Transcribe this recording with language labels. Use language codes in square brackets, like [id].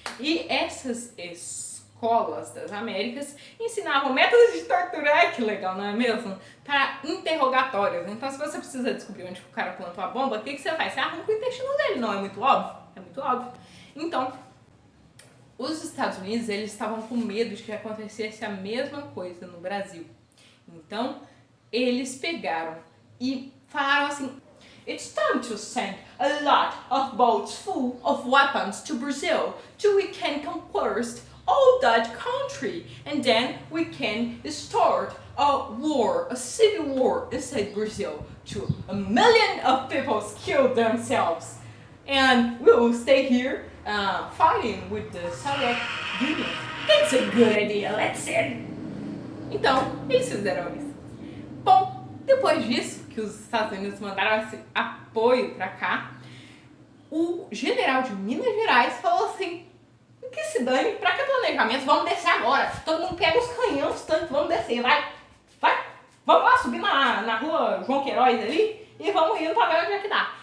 [pt] E essas escolas das Américas ensinavam métodos de tortura, que legal, não é mesmo? Para interrogatórios. Então, se você precisa descobrir onde o cara plantou a bomba, o que você faz? Você arranca o intestino dele, não é muito óbvio? É muito óbvio. Então, os Estados Unidos, eles estavam com medo de que acontecesse a mesma coisa no Brasil. Então, eles pegaram e falaram assim: [en] It's time to send a lot of boats full of weapons to Brazil, so we can conquer all that country, and then we can start a war, a civil war inside Brazil, to a million of people kill themselves, and we will stay here fighting with the Soviet Union. That's a good idea, let's see. [pt] Então, eles fizeram isso. Bom, depois disso, que os Estados Unidos mandaram esse apoio pra cá, o general de Minas Gerais falou assim: que se dane, pra que planejamento? Vamos descer agora. Todo mundo pega os canhões, tanto, vamos descer, vai. Vamos lá, subir na rua João Queiroz ali e vamos indo pra ver onde é que dá.